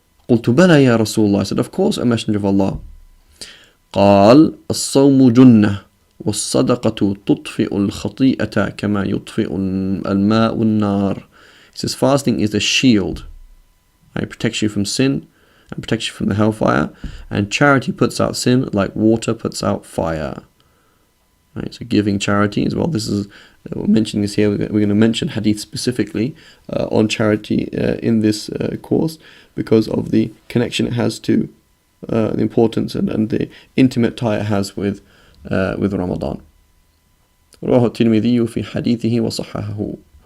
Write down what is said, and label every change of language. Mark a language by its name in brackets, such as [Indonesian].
[Arabic] قلت بلى يا رسول الله. [English] I said, of course, O Messenger of Allah. [Arabic] قال الصوم جنة والصدقة تطفئ الخطيئة كما يطفئ الماء النار. [English] He says, fasting is a shield. It protects you from sin and protects you from the hellfire, and charity puts out sin like water puts out fire. Right, so giving charity as well. This is, we're mentioning this here. We're going to mention hadith specifically on charity in this course, because of the connection it has to the importance and the intimate tie it has with Ramadan. [Arabic] رواه الترمذي في حديثه وصححه.